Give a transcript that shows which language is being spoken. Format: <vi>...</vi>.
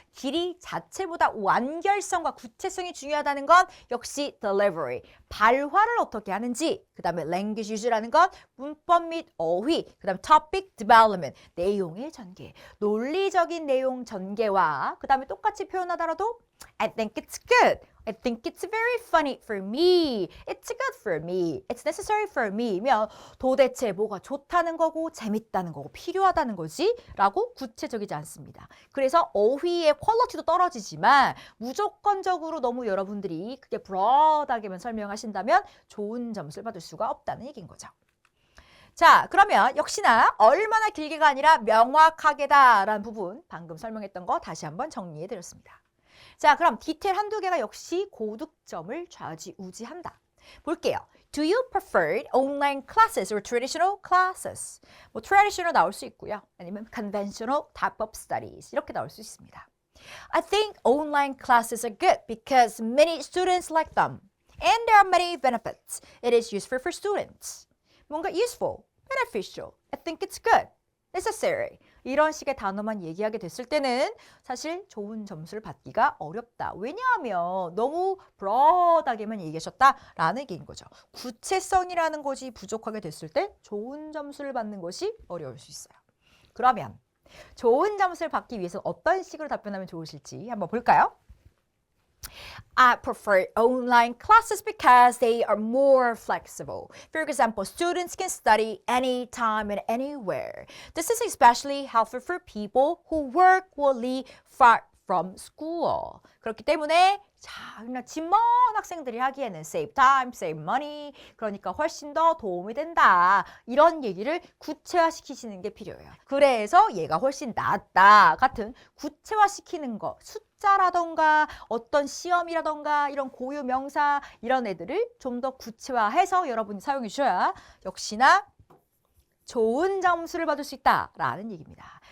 <ko>길이 자체보다 완결성과 구체성이 중요하다는 건 역시 delivery, 발화를 어떻게 하는지, 그 다음에 language use라는 건 문법 및 어휘, 그 다음에 topic development, 내용의 전개, 논리적인 내용 전개와 그 다음에 똑같이 표현하더라도</ko> <en>I think it's good. I think it's very funny for me. It's good for me. It's necessary for me.</en> <ko>면 도대체 뭐가 좋다는 거고 재밌다는 거고 필요하다는 거지? 라고 구체적이지 않습니다. 그래서 어휘의 퀄리티도 떨어지지만 무조건적으로 너무 여러분들이 그게 브로드하게만 설명하신다면 좋은 점수를 받을 수가 없다는 얘기인 거죠. 자, 그러면 역시나 얼마나 길게가 아니라 명확하게다라는 부분 방금 설명했던 거 다시 한번 정리해 드렸습니다. 자, 그럼 디테일 한두 개가 역시 고득점을 좌지우지한다. 볼게요.</ko> <en>Do you prefer online classes or traditional classes?</en> <ko>뭐 traditional 나올 수 있고요. 아니면</ko> <en>conventional type of studies</en> <ko>이렇게 나올 수 있습니다.</ko> <en>I think online classes are good because many students like them. And there are many benefits. It is useful for students.</en> <ko>뭔가 useful, beneficial.</ko> <en>I think it's good. necessary.</en> <ko>이런 식의 단어만 얘기하게 됐을 때는 사실 좋은 점수를 받기가 어렵다. 왜냐하면 너무 broad하게만 얘기하셨다라는 얘기인 거죠. 구체성이라는 것이 부족하게 됐을 때 좋은 점수를 받는 것이 어려울 수 있어요. 그러면 좋은 점수를 받기 위해서 어떤 식으로 답변하면 좋으실지 한번 볼까요?</ko> <en>I prefer online classes because they are more flexible. For example, students can study anytime and anywhere. This is especially helpful for people who work or live far from school.</en> <ko>그렇기 때문에 자, 그냥 집 먼 학생들이 하기에는</ko> <en>save time, save money.</en> <ko>그러니까 훨씬 더 도움이 된다. 이런 얘기를 구체화시키시는 게 필요해요. 그래서 얘가 훨씬 낫다 같은 구체화시키는 거, 숫자라던가 어떤 시험이라던가 이런 고유 명사 이런 애들을 좀 더 구체화해서 여러분이 사용해 주셔야 역시나 좋은 점수를 받을 수 있다라는 얘기입니다.</ko>